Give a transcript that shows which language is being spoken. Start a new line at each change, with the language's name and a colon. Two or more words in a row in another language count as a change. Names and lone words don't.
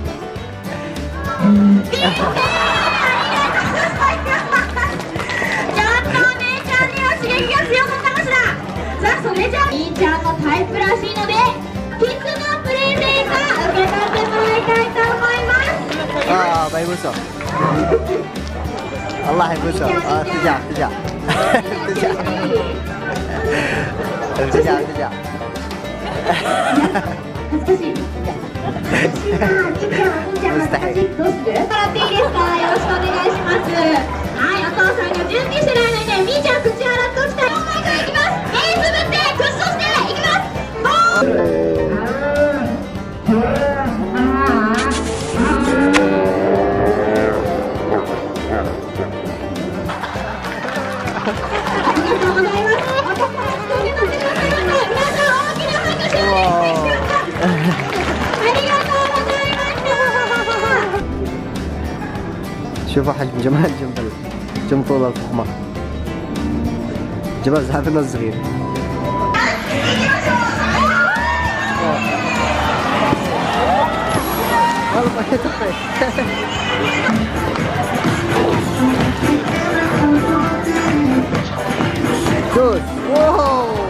Japanese: ピンクー。ちょっとお姉ちゃんには刺激が強かったかしら。さあそれじゃあみーちゃんのタイプらしいのでキッズのプレゼント受け取ってもらいたいと思います。
Arabic: بيبوسه. الله يبوسه. ارتجع ارتجع ارتجع ارتجع ارتجع.
Japanese: 恥ずかしい。みーちゃん恥ずかしい。どうする？もらっていいですか？よろしくお願いします。はい、お父さんが準備してる間にね、みーちゃん口洗っときたい。もう一回いきます。目つぶって屈伸していきます。ありがとうございます。お父さん受け取ってくださいませ。皆さん大きな拍手をお願いします。ありがとうございました。
Arabic: شوفوا حجم جمال جنب جنب طول الفخمة. جمال زحفنا الصغير. والله يطفي. دوس. واو.